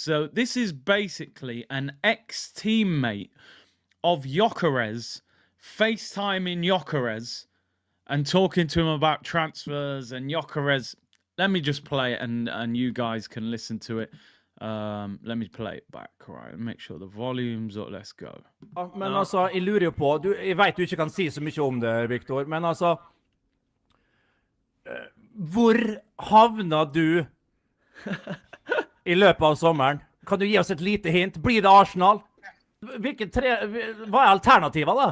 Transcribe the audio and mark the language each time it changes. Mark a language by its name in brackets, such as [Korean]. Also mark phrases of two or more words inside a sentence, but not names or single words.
[English] So this is basically an ex-teammate of Gyokeres FaceTiming Gyokeres and talking to him about transfers and Gyokeres. Let me just play it and you guys can listen to it. Let me play it back, right? Make sure the volume's up. Let's go. [Norwegian] Ja, men altså, jeg lurer på, jeg vet du ikke kan si så mye om det, Victor, men altså, hvor havna du i løpet av sommeren? Kan du gi oss et lite hint? Blir det Arsenal? Hva er alternativet da?